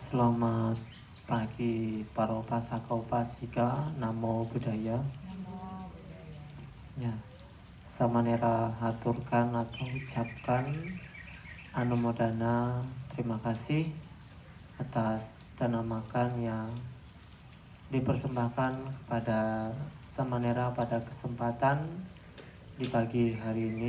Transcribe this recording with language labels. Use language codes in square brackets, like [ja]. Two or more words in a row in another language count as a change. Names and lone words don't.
[id] Selamat pagi para [pi] upasaka upasika, namo buddhaya. [id] Ya, samanera haturkan atau ucapkan anumodana terima kasih atas dana makan yang dipersembahkan kepada samanera pada kesempatan di pagi hari ini.